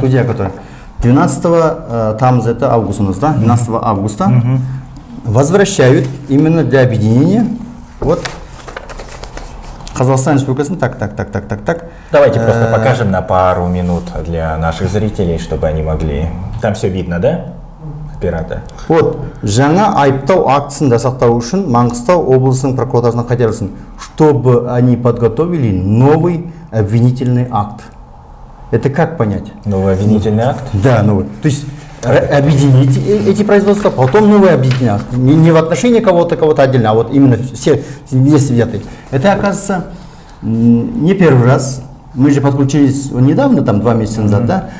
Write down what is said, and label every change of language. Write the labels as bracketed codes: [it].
[ru] Судья, который... 12 августа у нас, да? 12 августа возвращают именно для объединения. Казахстан Республикасы. Так. Давайте просто покажем на пару минут для наших зрителей, чтобы они могли. Там все видно, да? Оператор. [kk] Жаңа айыптау актісін жасақтау үшін Маңғыстау облысының прокуратурасына қайтарылсын, [ru] чтобы они подготовили новый обвинительный акт. Это как понять? Новый обвинительный акт? Да, новый. То есть объединить эти производства, потом новый объединительный акт. Не в отношении кого-то отдельно, а именно все вместе взятые. Это, оказывается, не первый раз. Мы же подключились недавно, 2 месяца назад, да?